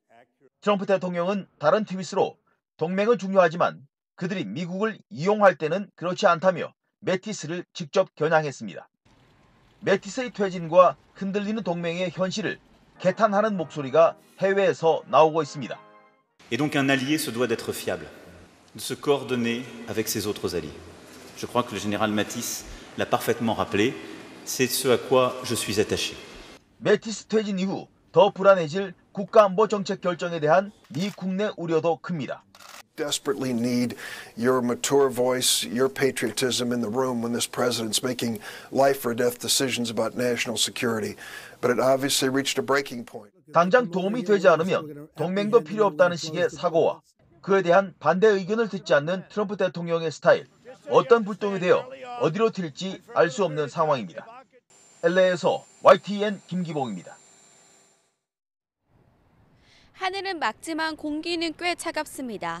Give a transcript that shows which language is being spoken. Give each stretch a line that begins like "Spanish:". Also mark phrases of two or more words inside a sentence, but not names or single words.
Korean: 트럼프 대통령은 다른 트윗으로 동맹은 중요하지만 그들이 미국을 이용할 때는 그렇지 않다며 매티스를 직접 겨냥했습니다. 매티스의 퇴진과 흔들리는 동맹의 현실을 개탄하는 목소리가 해외에서 나오고 있습니다.
French: Et donc un allié se doit d'être fiable, de se coordonner avec ses autres alliés. Je crois que le général Mattis l'a parfaitement rappelé, c'est ce à quoi je suis attaché.
Korean: 매티스 퇴진 이후 더 불안해질 국가안보 정책 결정에 대한 미 국내 우려도 큽니다.
English: Desperately need your mature voice, your patriotism in the room when this president's making life or death decisions about national security. But it obviously reached a breaking point.
Korean: 당장 도움이 되지 않으면 동맹도 필요 없다는 식의 사고와 그에 대한 반대 의견을 듣지 않는 트럼프 대통령의 스타일, 어떤 불똥이 되어 어디로 튈지 알 수 없는 상황입니다. LA에서 YTN 김기봉입니다. 하늘은 맑지만 공기는 꽤 차갑습니다.